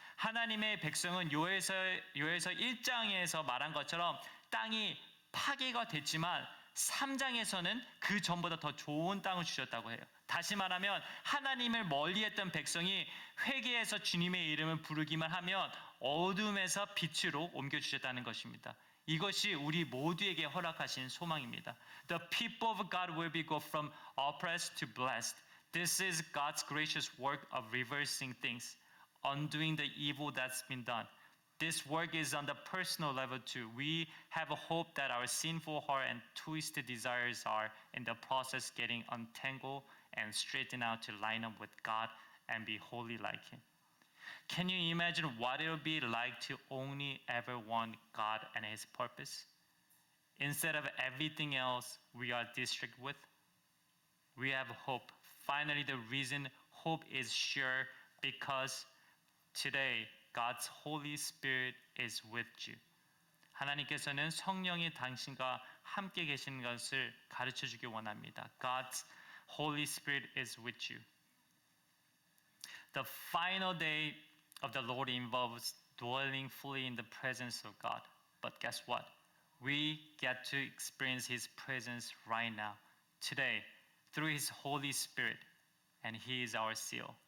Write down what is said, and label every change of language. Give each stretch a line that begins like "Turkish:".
Korean: 하나님의 백성은 요엘서 1장에서 말한 것처럼 땅이 파괴가 됐지만 3장에서는 그 전보다 더 좋은 땅을 주셨다고 해요. 다시 말하면 하나님을 멀리했던 백성이 회개해서 주님의 이름을 부르기만 하면 어둠에서 빛으로 옮겨주셨다는 것입니다. 이것이 우리 모두에게 허락하신 소망입니다.
English: The people of God will be go from oppressed to blessed. This is God's gracious work of reversing things, undoing the evil that's been done. This work is on the personal level too. We have a hope that our sinful heart and twisted desires are in the process getting untangled and straightened out to line up with God and be holy like Him. Can you imagine what it will be like to only ever want God and His purpose? Instead of everything else we are distracted with, we have hope. Finally, the reason hope is sure because today God's Holy Spirit is with you.
Korean: 하나님께서는 성령이 당신과 함께 계시는 것을 가르쳐 주기 원합니다.
English: God's Holy Spirit is with you. The final day of the Lord involves dwelling fully in the presence of God. But guess what? We get to experience His presence right now, today, through His Holy Spirit, and He is our seal.